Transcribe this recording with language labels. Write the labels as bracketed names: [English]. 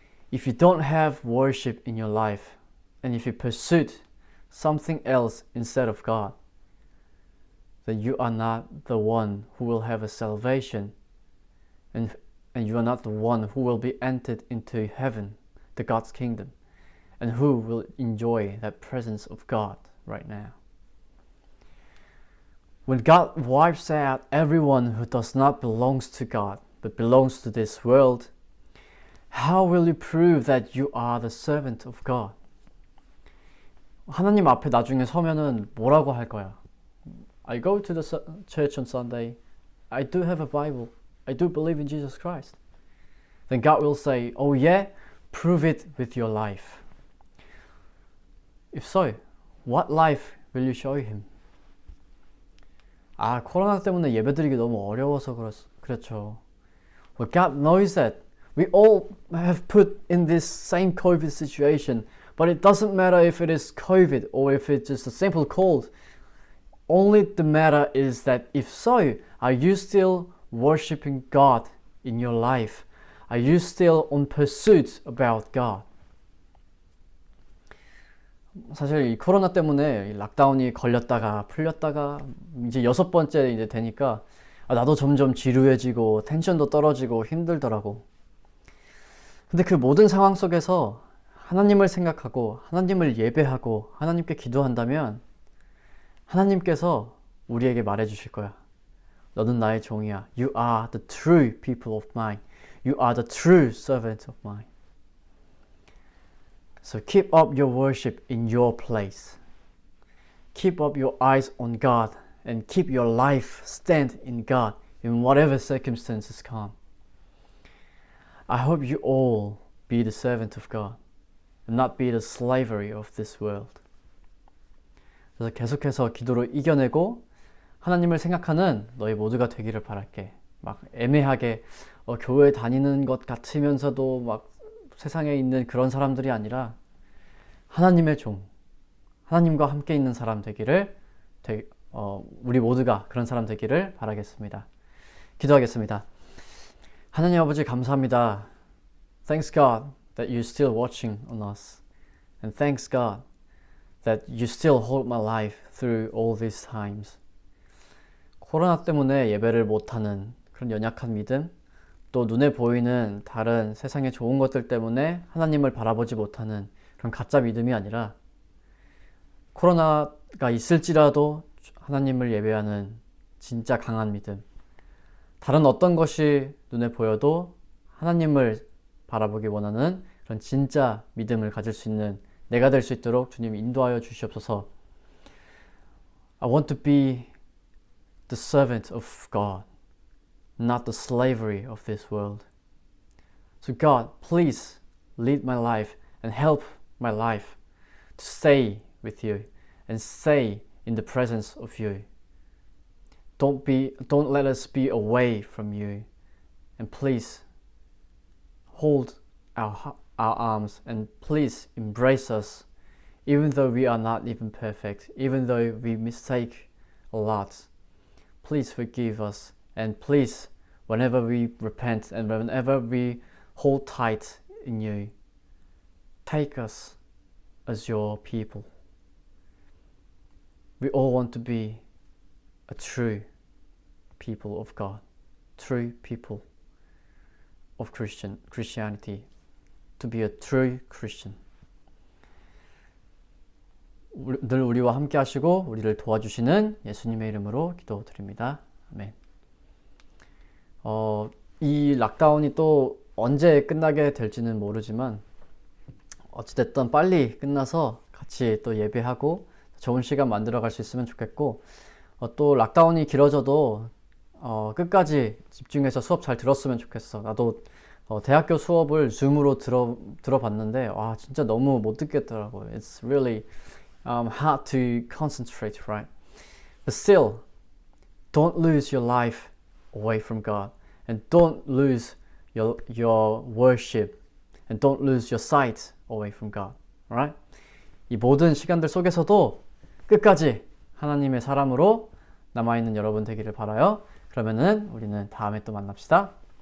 [English] If you don't have worship in your life, and if you pursue something else instead of God, then you are not the one who will have a salvation, and you are not the one who will be entered into heaven, the God's kingdom, and who will enjoy that presence of God right now. When God wipes out everyone who does not belong to God, but belongs to this world, how will you prove that you are the servant of God? [Korean] 하나님 앞에 나중에 서면은 뭐라고 할 거야? [English] I go to the church on Sunday. I do have a Bible. I do believe in Jesus Christ. Then God will say, oh yeah? Prove it with your life. If so, what life will you show him? [Korean] 코로나 때문에 예배드리기 너무 어려워서 그렇죠. [English] Well, God knows that. We all have put in this same COVID situation, but it doesn't matter if it is COVID or if it's just a simple cold. Only the matter is that if so, are you still worshiping God in your life? Are you still on pursuit about God? [Korean] 사실 이 코로나 때문에 락다운이 걸렸다가 풀렸다가 이제 6번째 이제 되니까 나도 점점 지루해지고 텐션도 떨어지고 힘들더라고. 근데 그 모든 상황 속에서 하나님을 생각하고 하나님을 예배하고 하나님께 기도한다면 하나님께서 우리에게 말해주실 거야. 너는 나의 종이야. [English] You are the true people of mine. You are the true servant of mine. So keep up your worship in your place. Keep up your eyes on God and keep your life stand in God in whatever circumstances come. I hope you all be the servant of God and not be the slavery of this world. [Korean] 그래서 계속해서 기도로 이겨내고 하나님을 생각하는 너희 모두가 되기를 바랄게. 막 애매하게 교회 다니는 것 같으면서도 막 세상에 있는 그런 사람들이 아니라 하나님의 종, 하나님과 함께 있는 사람 되기를 우리 모두가 그런 사람 되기를 바라겠습니다. 기도하겠습니다. 하나님 아버지 감사합니다. [English] Thanks God that you're still watching on us. And thanks God that you still hold my life through all these times. [Korean] 코로나 때문에 예배를 못하는 그런 연약한 믿음, 또 눈에 보이는 다른 세상의 좋은 것들 때문에 하나님을 바라보지 못하는 그런 가짜 믿음이 아니라 코로나가 있을지라도 하나님을 예배하는 진짜 강한 믿음, 다른 어떤 것이 눈에 보여도 하나님을 바라보기 원하는 그런 진짜 믿음을 가질 수 있는 내가 될 수 있도록 주님 인도하여 주시옵소서. [English] I want to be the servant of God, not the slavery of this world. So God, please lead my life and help my life to stay with you and stay in the presence of you. Don't let us be away from you, and please hold our arms and please embrace us, even though we are not even perfect, even though we mistake a lot. Please forgive us, and please, whenever we repent and whenever we hold tight in you, take us as your people. We all want to be a true people of God, true people of Christianity, to be a true Christian. [Korean] 늘 우리와 함께 하시고 우리를 도와주시는 예수님의 이름으로 기도드립니다. 아멘. 이 락다운이 또 언제 끝나게 될지는 모르지만 어찌됐든 빨리 끝나서 같이 또 예배하고 좋은 시간 만들어 갈 수 있으면 좋겠고, 또 락다운이 길어져도 끝까지 집중해서 수업 잘 들었으면 좋겠어. 나도 대학교 수업을 줌으로 들어봤는데 와 진짜 너무 못 듣겠더라고요. [English] It's really hard to concentrate, right? But still, don't lose your life away from God, and don't lose your worship, and don't lose your sight away from God, alright? [Korean] 이 모든 시간들 속에서도 끝까지 하나님의 사람으로 남아있는 여러분 되기를 바라요. 그러면은 우리는 다음에 또 만납시다.